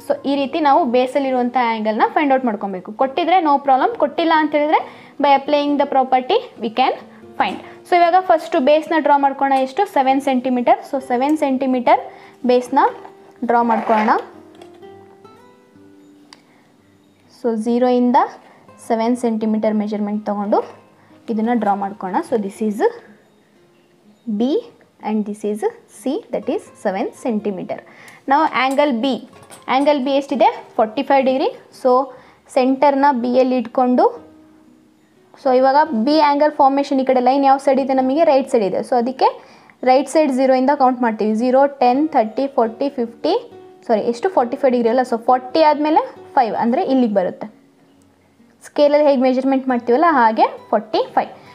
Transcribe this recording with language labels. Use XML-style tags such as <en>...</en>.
<kn>So ಈ ರೀತಿ ನಾವು ಬೇಸಲ್ಲಿರುವಂಥ ಆ್ಯಂಗಲ್ನ ಫೈಂಡ್ ಔಟ್ ಮಾಡ್ಕೊಬೇಕು. ಕೊಟ್ಟಿದ್ರೆ ನೋ ಪ್ರಾಬ್ಲಮ್, ಕೊಟ್ಟಿಲ್ಲ ಅಂತ ಹೇಳಿದ್ರೆ</kn> <en>By applying the property we can find.</en> <kn>So ಇವಾಗ ಫಸ್ಟು ಬೇಸ್ನ ಡ್ರಾ ಮಾಡ್ಕೊಳ್ಳೋಣ. ಎಷ್ಟು? 7 ಸೆಂಟಿಮೀಟರ್. ಸೊ 7 ಸೆಂಟಿಮೀಟರ್ ಬೇಸ್ನ ಡ್ರಾ ಮಾಡ್ಕೊಳ್ಳೋಣ. ಸೊ 0 ಇಂದ 7 ಸೆಂಟಿಮೀಟರ್ ಮೆಜರ್ಮೆಂಟ್ ತೊಗೊಂಡು ಇದನ್ನು ಡ್ರಾ ಮಾಡ್ಕೊಳ್ಳೋಣ.</kn> <en>So this is B and this is C, that is 7 centimeter.</en> <kn>Now angle B ಎಷ್ಟಿದೆ? 45 degree. So ಸೆಂಟರ್ನ B ಯಲ್ಲಿ ಇಟ್ಕೊಂಡು, ಸೊ ಇವಾಗ ಬಿ ಆ್ಯಂಗಲ್ ಫಾರ್ಮೇಷನ್ ಈ ಕಡೆ ಲೈನ್ ಯಾವ ಸೈಡ್ ಇದೆ? ನಮಗೆ ರೈಟ್ ಸೈಡ್ ಇದೆ. ಸೊ ಅದಕ್ಕೆ ರೈಟ್ ಸೈಡ್ 0 ಇಂದ ಕೌಂಟ್ ಮಾಡ್ತೀವಿ. 0, 10, 30, 40, 50, ಸಾರಿ ಎಷ್ಟು? 45 ಡಿಗ್ರಿ ಅಲ್ಲ. ಸೊ 40 ಆದಮೇಲೆ 5 ಅಂದರೆ ಇಲ್ಲಿಗೆ ಬರುತ್ತೆ. ಸ್ಕೇಲಲ್ಲಿ ಹೇಗೆ ಮೆಜರ್ಮೆಂಟ್ ಮಾಡ್ತೀವಲ್ಲ ಹಾಗೆ 45.</kn>